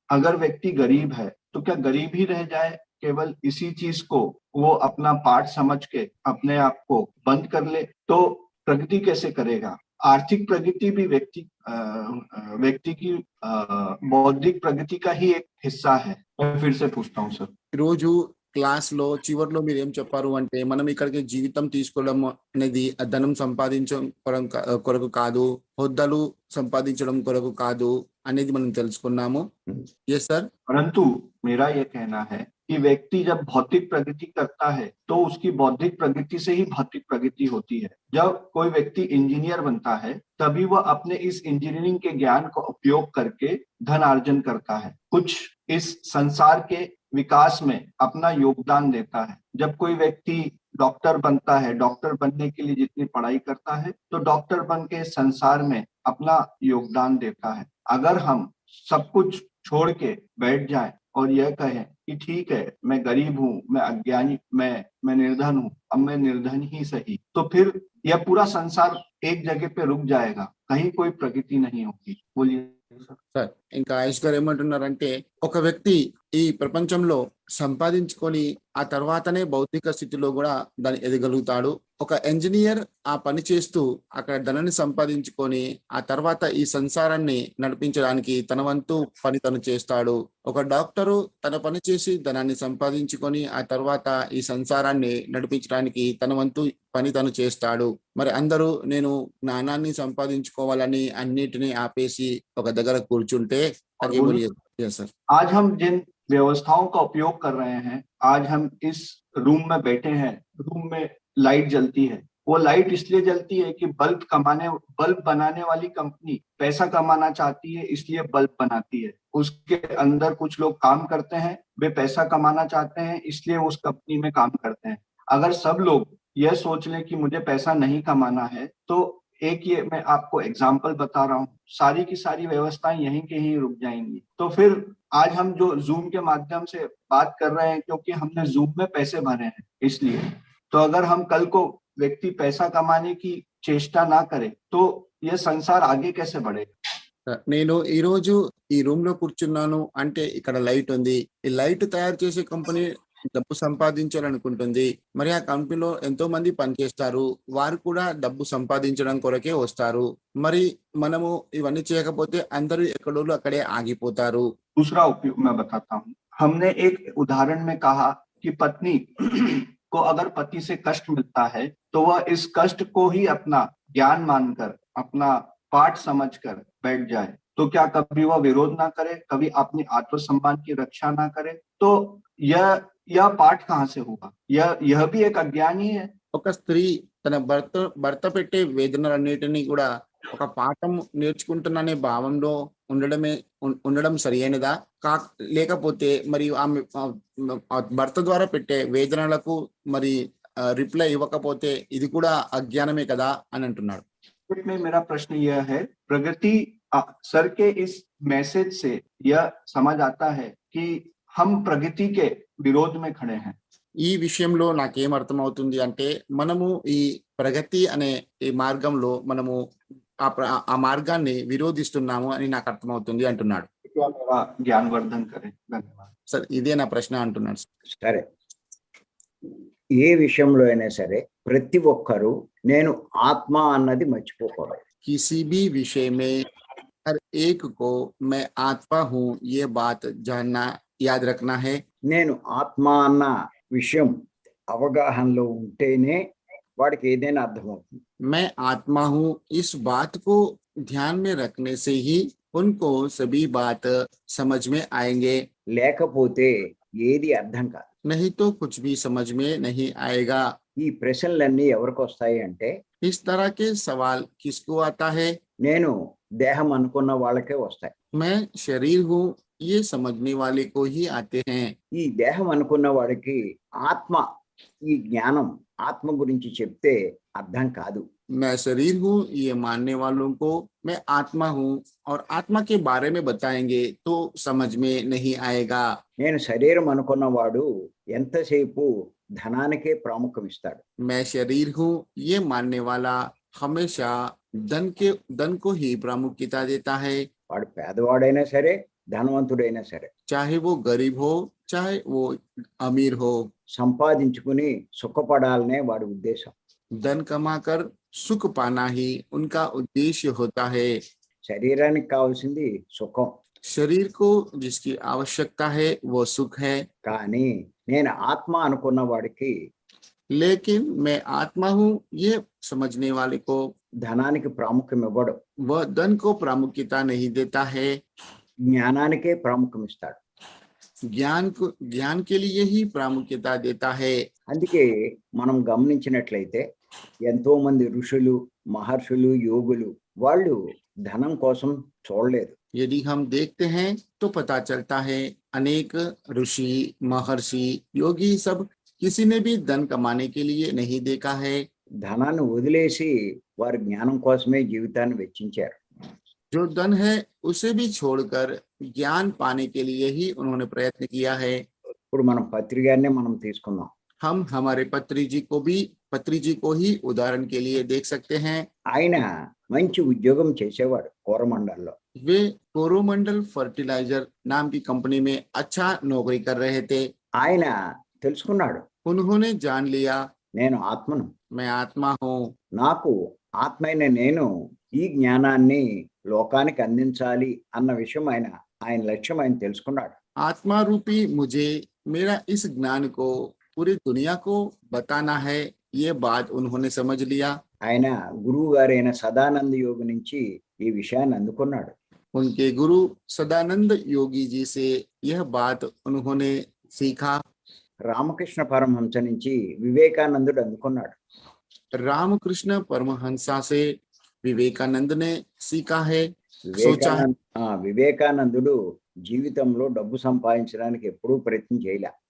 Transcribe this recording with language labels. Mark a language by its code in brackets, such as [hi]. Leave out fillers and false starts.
[hi] अगर व्यक्ति गरीब है तो क्या गरीब ही रह जाए, केवल इसी चीज को वो अपना पाठ समझ के अपने आप को बंद कर ले तो प्रगति कैसे करेगा? आर्थिक प्रगति भी व्यक्ति की बौद्धिक प्रगति का ही एक हिस्सा है। मैं फिर से पूछता हूँ सर, [te] రోజు క్లాస్ లో చివర్లో మీరు ఏం చెప్పారు అంటే మనం ఇక్కడికి జీవితం తీసుకోవడం అనేది ధనం సంపాదించడం కొరకు కాదు, హోదాలు సంపాదించడం కొరకు కాదు అనేది మనం తెలుసుకున్నాము। [hi] ये सर। परंतु मेरा यह कहना है कि व्यक्ति जब भौतिक प्रगति करता है तो उसकी बौद्धिक प्रगति से ही भौतिक प्रगति होती है। जब कोई व्यक्ति इंजीनियर बनता है तभी वह अपने इस इंजीनियरिंग के ज्ञान का उपयोग करके धन अर्जन करता है, कुछ इस संसार के विकास में अपना योगदान देता है। जब कोई व्यक्ति डॉक्टर बनता है, डॉक्टर बनने के लिए जितनी पढ़ाई करता है तो डॉक्टर बन के संसार में अपना योगदान देता है। अगर हम सब कुछ छोड़ के बैठ जाएं और यह कहें कि ठीक है मैं गरीब हूँ, मैं अज्ञानी, मैं निर्धन हूँ, अब मैं निर्धन ही सही, तो फिर यह पूरा संसार एक जगह पे रुक जाएगा, कहीं कोई प्रगति नहीं होगी। बोलिए [te] సార్। ఇంకా ఆయుష్ గారు ఏమంటున్నారంటే ఒక వ్యక్తి ఈ ప్రపంచంలో సంపాదించుకొని ఆ తర్వాతనే భౌతిక స్థితిలో కూడా దాన్ని ఎదగలుగుతాడు। ఒక ఇంజనీర్ ఆ పని చేస్తూ అక్కడ ధనాన్ని సంపాదించుకొని ఆ తర్వాత ఈ సంసారాన్ని నడిపించడానికి తన వంతు పని తను చేస్తాడు। ఒక డాక్టరు తన పని చేసి ధనాన్ని సంపాదించుకొని ఆ తర్వాత ఈ సంసారాన్ని నడిపించడానికి తన వంతు పని తను చేస్తాడు। మరి అందరూ నేను జ్ఞానాన్ని సంపాదించుకోవాలని అన్నిటిని ఆపేసి ఒక దగ్గర కూర్చుంటే [hi] आगे बोलिए। सर, आज हम जिन व्यवस्थाओं का उपयोग कर रहे हैं, आज हम इस रूम में बैठे हैं, रूम में लाइट जलती है, वो लाइट इसलिए जलती है कि बल्ब बनाने वाली कंपनी पैसा कमाना चाहती है, इसलिए बल्ब बनाती है। उसके अंदर कुछ लोग काम करते हैं, वे पैसा कमाना चाहते हैं, इसलिए उस कंपनी में काम करते हैं। अगर सब लोग यह सोच लें कि मुझे पैसा नहीं कमाना है तो एक ये मैं आपको एग्जाम्पल बता रहा हूँ, सारी की सारी व्यवस्थाएं यहीं के ही रुक जाएंगी। तो फिर आज हम जो जूम के माध्यम से बात कर रहे हैं क्योंकि हमने जूम में पैसे भरे हैं इसलिए, तो अगर हम कल को व्यक्ति पैसा कमाने की चेष्टा ना करे तो यह संसार आगे कैसे बढ़ेगा? [te] నేను ఈ రోజు ఈ రూమ్ లో కూర్చున్నాను అంటే ఇక్కడ లైట్ ఉంది, ఈ లైట్ తయారు చేసే కంపెనీ డబ్బు సంపాదించాలనుకుంటుంది, మరి ఆ కంపెనీలో ఎంతో మంది పనిచేస్తారు, వారు కూడా డబ్బు సంపాదించడం కొరకే వస్తారు, మరి మనము ఇవన్నీ చేయకపోతే అందరూ ఎక్కడో అక్కడే ఆగిపోతారు। [hi] दूसरा उपयोग मैं बताता हूँ। हमने एक उदाहरण में कहा कि पत्नी को अगर पति से कष्ट मिलता है तो वह इस कष्ट को ही अपना ज्ञान मानकर अपना पाठ समझकर बैठ जाए, तो क्या कभी वह विरोध ना करे, कभी अपने आत्मसम्मान की रक्षा ना करे, तो यह पाठ कहाँ से होगा? यह भी एक अज्ञान ही है। [te] ఒక స్త్రీ తన భర్త పెట్టే వేదనలన్నిటినీ కూడా ఒక పాఠం నేర్చుకుంటున్ననే భావంలో ఉండడం సరియైనదా? లేకపోతే మరి ఆమె భర్త ద్వారా పెట్టే వేదనలకు మరి రిప్లై ఇవ్వకపోతే ఇది కూడా అజ్ఞానమే కదా అని అంటున్నాడు। [hi] में मेरा प्रश्न यह है, प्रगति सर के इस मैसेज से यह समझ आता है कि हम प्रगति के विरोध में खड़े हैं। [te] ఈ విషయంలో నాకేం అర్థమవుతుంది అంటే మనము ఈ ప్రగతి అనే ఈ మార్గంలో మనము ఆ మార్గాన్ని విరోధిస్తున్నాము అని నాకు అర్థమవుతుంది అంటున్నాడు। [hi] कृपया मेरा ज्ञानवर्धन करें। धन्यवाद। [te] సార్ ఇదే నా ప్రశ్న అంటున్నాడు సార్. సరే, ఏ విషయంలో అయినా సరే ప్రతి ఒక్కరూ నేను ఆత్మ అన్నది మర్చిపోకూడదు. [hi] किसी भी विषय में हर एक को मैं आत्मा हूँ ये बात जानना याद रखना है. [te] నేను ఆత్మ అన్న విషయం అవగాహనలో ఉంటేనే వాడికి ఏదైనా అర్థమవుతుంది. [hi] मैं आत्मा हूँ इस बात को ध्यान में रखने से ही उनको सभी बात समझ में आएंगे, [te] లేకపోతే ఏది అర్థం కాదు. [hi] नहीं तो कुछ भी समझ में नहीं आएगा. [te] ఈ ప్రశ్నలన్నీ ఎవరికి వస్తాయి అంటే [hi] इस तरह के सवाल किसको आता है? [te] నేను దేహం అనుకున్న వాళ్ళకే వస్తాయి. [hi] मैं शरीर हूँ ये समझने वाले को ही आते हैं. [te] ఈ దేహం అనుకున్న వాడికి ఆత్మ, ఈ జ్ఞానం ఆత్మ గురించి చెప్తే అర్థం కాదు. [hi] मैं शरीर हूँ ये मानने वालों को मैं आत्मा हूँ और आत्मा के बारे में बताएंगे तो समझ में नहीं आएगा. [te] నేను శరీరం అనుకున్న వాడు ఎంతసేపు ధనానికే ప్రాముఖ్యం ఇస్తాడు. [hi] मैं शरीर हूँ ये मानने वाला हमेशा धन को ही प्रामुख्यता देता है, [te] వాడు పేదవాడైనా సరే ధనవంతుడైనా సరే [hi] चाहे वो गरीब हो चाहे वो अमीर हो. [te] సంపాదించుకుని సుఖపడాలనే వాడి ఉద్దేశం. [hi] धन कमाकर सुख पाना ही उनका उद्देश्य होता है. [te] శరీరానికి కావాల్సింది సుఖం, [hi] शरीर को जिसकी आवश्यकता है वो सुख है, [te] కానీ నేను ఆత్మ అనుకున్న వాడికి [hi] लेकिन मैं आत्मा हूँ ये समझने वाले को [te] ధనానికి ప్రాముఖ్యం ఇవ్వడు, [hi] वह धन को प्रामुख्यता नहीं देता है, [te] జ్ఞానానికే ప్రాముఖ్యం ఇస్తాడు. [hi] ज्ञान के लिए ही प्रामुख्यता देता है. [te] అందుకే మనం గమనించినట్లయితే ఎంతో మంది ఋషులు, మహర్షులు, యోగులు వాళ్ళు ధనం కోసం చూడలేదు. [hi] यदि हम देखते हैं तो पता चलता है अनेक ऋषि, महर्षि, योगी सब किसी ने भी धन कमाने के लिए नहीं देखा है. [te] ధనాన్ని వదిలేసి వారి జ్ఞానం కోసమే జీవితాన్ని వెచ్చించారు. [hi] जो धन है उसे भी छोड़कर ज्ञान पाने के लिए ही उन्होंने प्रयत्न किया है. [te] ఇప్పుడు మనం పత్రికాన్ని మనం తీసుకుందాం. [hi] हम हमारे पत्री जी को ही उदाहरण के लिए देख सकते हैं. [te] ఆయన మంచి ఉద్యోగం చేసేవాడు కోరమండల్లో. [hi] वे कोरोमंडल फर्टिलाइजर नाम की कंपनी में अच्छा नौकरी कर रहे थे. [te] ఆయన తెలుసుకున్నాడు, [hi] उन्होंने जान लिया [te] నేను ఆత్మను, [hi] मैं आत्मा हूँ, [te] నాకు ఆత్మైన నేను ఈ జ్ఞానాన్ని లోకానికి అందించాలి అన్న విషయం ఆయన లక్ష్యం ఆయన తెలుసుకున్నాడు. [hi] आत्मा रूपी मुझे मेरा इस ज्ञान को पूरी दुनिया को बताना है ये बात उन्होंने समझ लिया. [te] ఆయన గురువు గారైన సదానంద యోగి నుంచి ఈ విషయాన్ని అందుకున్నాడు. [hi] उनके गुरु सदानंद योगी जी से यह बात उन्होंने सीखा. [te] రామకృష్ణ పరమహంస నుంచి వివేకానందుడు అందుకున్నాడు. [hi] रामकृष्ण परमहंसा से विवेकानंद ने सीखा है, सोचा है. [te] వివేకానందుడు జీవితంలో డబ్బు సంపాదించడానికి ఎప్పుడూ ప్రయత్నం చేయలే.